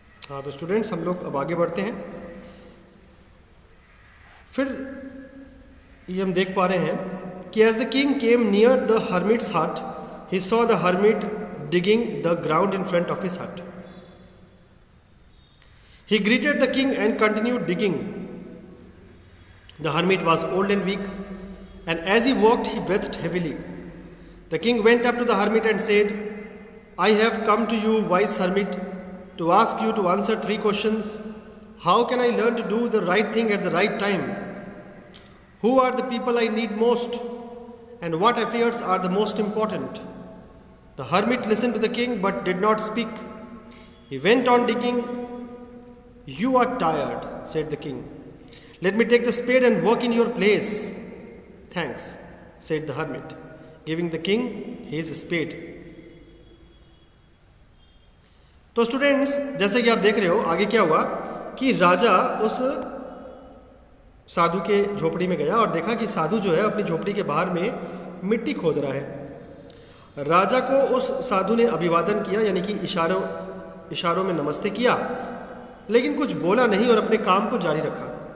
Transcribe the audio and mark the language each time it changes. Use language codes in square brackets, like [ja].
[hi] हाँ, तो स्टूडेंट्स हम लोग अब आगे बढ़ते हैं। फिर ये हम देख पा रहे हैं कि [en] As the king came near the hermit's hut, he saw the hermit digging the ground in front of his hut. He greeted the king and continued digging. The hermit was old and weak, and as he walked, he breathed heavily. The king went up to the hermit and said, I have come to you, wise hermit, to ask you to answer 3 questions. How can I learn to do the right thing at the right time? Who are the people I need most? And what affairs are the most important? The hermit listened to the king but did not speak. He went on digging. You are tired, said the king. Let me take the spade and work in your place. Thanks, said the hermit, giving the king his spade. [hi] तो students, जैसे कि आप देख रहे हो आगे क्या हुआ कि राजा उस साधु के झोपड़ी में गया और देखा कि साधु जो है अपनी झोपड़ी के बाहर में मिट्टी खोद रहा है। राजा को उस साधु ने अभिवादन किया, यानी कि इशारों में नमस्ते किया, लेकिन कुछ बोला नहीं और अपने काम को जारी रखा।